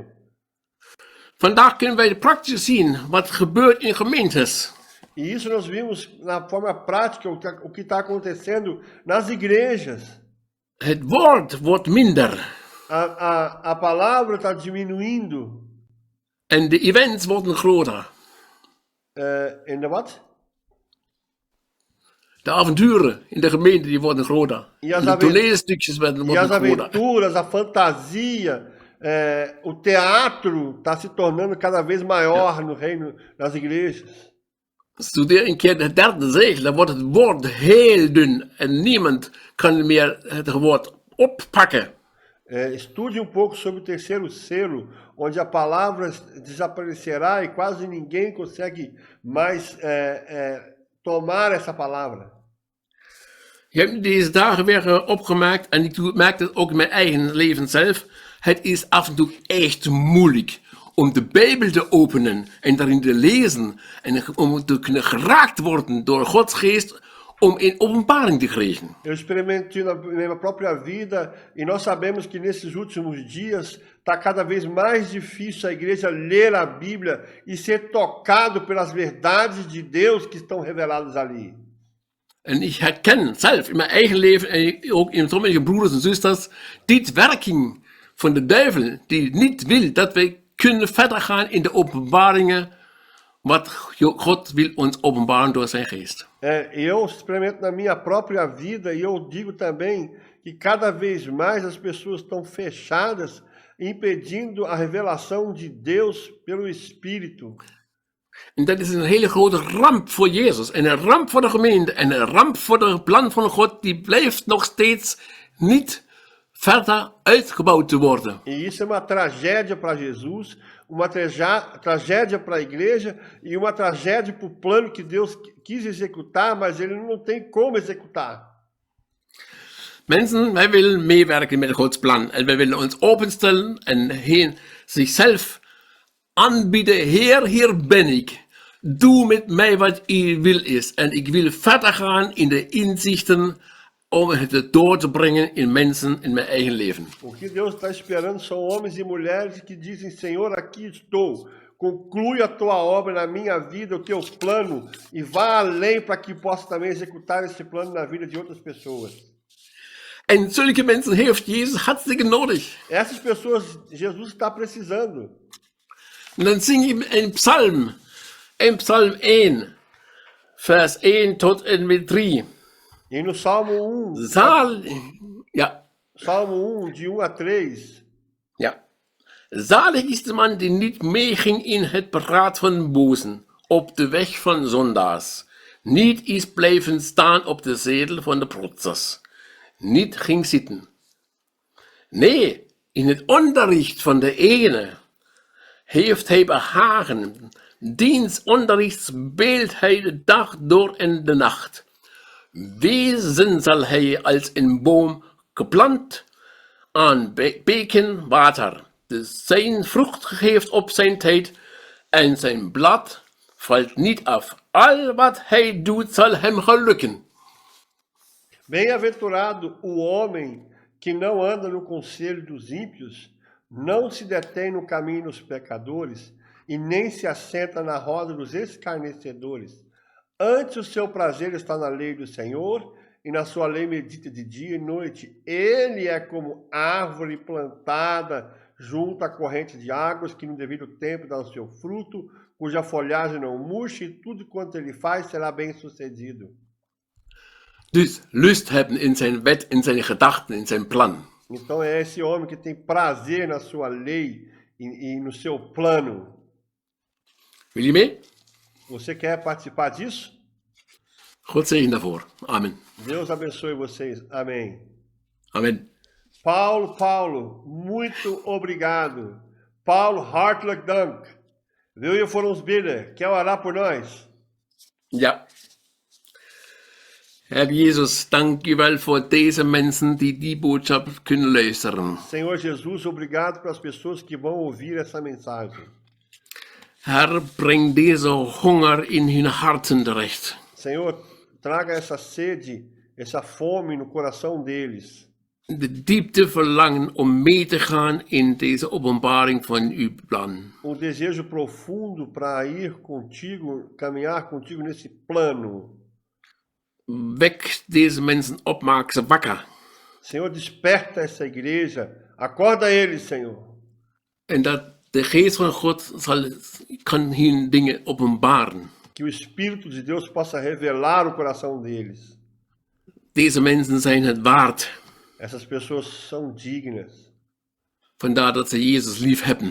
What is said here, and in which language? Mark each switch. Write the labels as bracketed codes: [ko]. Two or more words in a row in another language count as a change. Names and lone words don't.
[nl] Vandaag kunnen wij praktisch zien wat gebeurt in gemeentes. [pt] E isso nós vimos na forma prática o que está acontecendo nas igrejas. [nl] Het woord wordt minder. [pt] A palavra está diminuindo. [nl] En de events worden groter. En de wat? De avonturen in de gemeente die worden groter. De toneelstukjes worden groter. [pt] E as aventuras, a fantasia, o teatro está se tornando cada vez maior no reino, nas igrejas. [nl] Studeer een keer de derde zegel, dan wordt het woord heel dun en niemand kan meer het woord oppakken. [pt] Estude pouco sobre o terceiro selo, onde a palavra desaparecerá e quase ninguém consegue mais tomar essa palavra. [nl] Ik heb deze dagen weer opgemerkt, en ik merk dat ook in mijn eigen leven zelf. Het is af en toe echt moeilijk om de Bijbel te openen en daarin te lezen. En om te kunnen geraakt worden door Gods geest om in openbaring te krijgen. [pt] Eu experimento na minha própria vida e nós sabemos que nesses últimos dias está cada vez mais difícil a igreja ler a Bíblia e ser tocado pelas verdades de Deus que estão reveladas ali. [nl] En ik herken zelf in mijn eigen leven en ook in sommige broeders en zusters dit werking van de duivel die niet wil dat wij kunnen verder gaan in de openbaringen wat God wil ons openbaren door zijn geest. [pt] Eu experimento na minha própria vida e eu digo também que cada vez mais as pessoas estão fechadas, impedindo a revelação de Deus pelo Espírito. [nl] En dat is een hele grote ramp voor Jezus en een ramp voor de gemeente en een ramp voor het plan van God die blijft nog steeds niet verder uitgebouwd te worden. [pt] E isso é uma tragédia para Jesus, uma tragédia para a igreja e uma tragédia para o plano que Deus quis executar, mas ele não tem como executar. [nl] Mensen, wij willen meewerken met Gods plan en wij willen ons openstellen en zichzelf aanbieden. Heer, hier ben ik. Doe met mij wat u wil is. En ik wil verder gaan in de inzichten om het door te brengen in mensen in mijn eigen leven. [pt] O que Deus está esperando são homens e mulheres que dizem, Senhor, aqui estou. Conclui a tua obra na minha vida, o teu plano, e vá além para que possa também executar esse plano na vida de outras pessoas. [nl] En zulke mensen heeft Jezus hartstikke nodig. [pt] Essas pessoas Jesus está precisando. [nl] En dan zing je in Psalm 1, vers 1 tot en met 3. [pt] E no Salmo 1, Salmo 1, de 1 a 3. [nl] Ja. Zalig is de man die niet meeging in het beraad van bozen, op de weg van zondaars. Niet is blijven staan op de zetel van de protsers. Niet ging zitten. Nee, in het onderricht van de ene heeft hij behagen. Diens onderricht beeldt hij de dag door en de nacht. Wezen zal hij als een boom geplant aan beken water. Dus zijn vrucht geeft op zijn tijd en zijn blad valt niet af. Al wat hij doet zal hem gelukken. [pt] Bem-aventurado o homem que não anda no conselho dos ímpios, não se detém no caminho dos pecadores e nem se assenta na roda dos escarnecedores. Antes o seu prazer está na lei do Senhor e na sua lei medita de dia e noite. Ele é como árvore plantada junto à corrente de águas que no devido tempo dá o seu fruto, cuja folhagem não murcha e tudo quanto ele faz será bem sucedido. [nl] Dus lust hebben in zijn wet, in zijn gedachten, in zijn plan. [pt] Então é esse homem que tem prazer na sua lei e no seu plano. [nl] Wil je mee? [pt] Você quer participar disso? [nl] God zegen daarvoor. Amen. [pt] Deus abençoe vocês. Amém. [nl] Amen. [pt] Paulo, muito obrigado. [nl] Paulo, hartelijk dank. Wil je voor ons bidden? [pt] Quer orar por nós? [nl] Ja. Herr Jesus, dank u wel voor deze mensen die boodschap kunnen luisteren. [pt] Senhor Jesus, obrigado pelas pessoas que vão ouvir essa mensagem. [nl] Herr, breng deze honger in hun harten terecht. [pt] Senhor, traga essa sede, essa fome no coração deles. [nl] De diepte verlangen om mee te gaan in deze openbaring van uw plan. [pt] O desejo profundo para ir contigo, caminhar contigo nesse plano. [nl] Wek deze mensen op, maak ze wakker. [pt] Senhor, desperta essa igreja, acorda eles, Senhor. [nl] En dat de geest van God kan hun dingen openbaren. [pt] Que o Espírito de Deus possa revelar o coração deles. [nl] Deze mensen zijn het waard. [pt] Essas pessoas são dignas. [nl] Vandaar dat ze Jezus lief hebben.